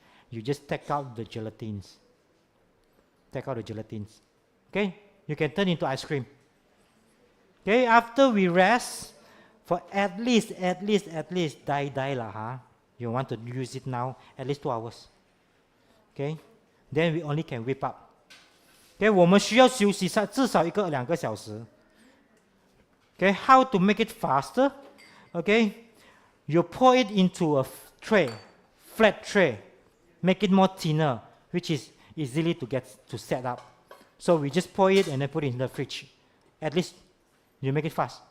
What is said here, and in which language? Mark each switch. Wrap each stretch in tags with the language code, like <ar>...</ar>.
<en>You just take out the gelatins. Take out the gelatins. Okay, you can turn into ice cream. Okay, after we rest for at least die lah, huh? You want to use it now, at least 2 hours. Okay, then we only can whip up.</en> <zh>Okay, 我们需要休息至少1个2个小时.</zh> <en>Okay, how to make it faster? Okay, you pour it into a tray, flat tray, make it more thinner, which is easily to set up. So we just pour it and then put it in the fridge. At least you make it fast.</en>